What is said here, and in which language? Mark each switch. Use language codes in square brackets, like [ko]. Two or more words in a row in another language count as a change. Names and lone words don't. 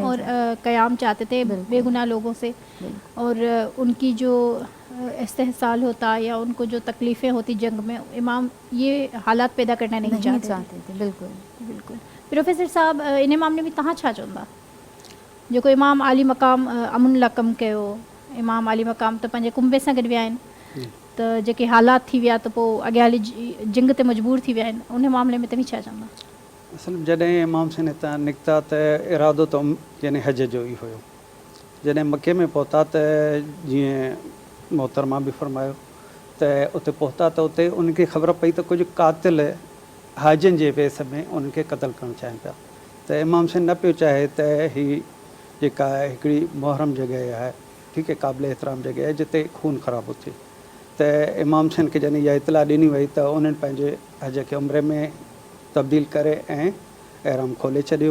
[ur] اور قیام چاہتے تھے بے گناہ لوگوں سے، اور ان کی جو استحصال ہوتا یا ان کو جو تکلیفیں ہوتی جنگ میں، امام یہ حالات پیدا کرنا نہیں چاہتے تھے۔ بالکل [sd] بالکل۔ پروفیسر صاحب ان معاملے میں تہاں چھا چوندا جو کو امام عالی مقام امن لکم کयो، امام عالی مقام تو پنجے کنبے سان گڈ विया आहिनि، تو जेके हालात थी विया त पोइ अॻियां हली जंग ते मजबूर थी विया आहिनि, उन मामले में तव्हां छा चवंदा? असल में जॾहिं इमाम हुसैन हितां निकिता त इरादो त यानी हज जो ई हुयो। जॾहिं मके में पहुता त जीअं मोहतरमा बि फरमायो त उते पहुता त उते उनखे ख़बर पई त कुझु कातिल हाजियुनि जे वेस में उनखे क़तलु करणु चाहिनि पिया, त इमाम हुसैन न पियो चाहे त हीअ जेका हिकिड़ी मुहरम जॻह आहे, ठीकु आहे, क़ाबिल एतिराम जॻह आहे जिते खून ख़राबु थिए, त इमाम हुसैन खे जॾहिं इहा इतला ॾिनी वई त उन्हनि पंहिंजे हज खे उमिरे में तब्दील करे ऐं एहराम खोले छॾियो।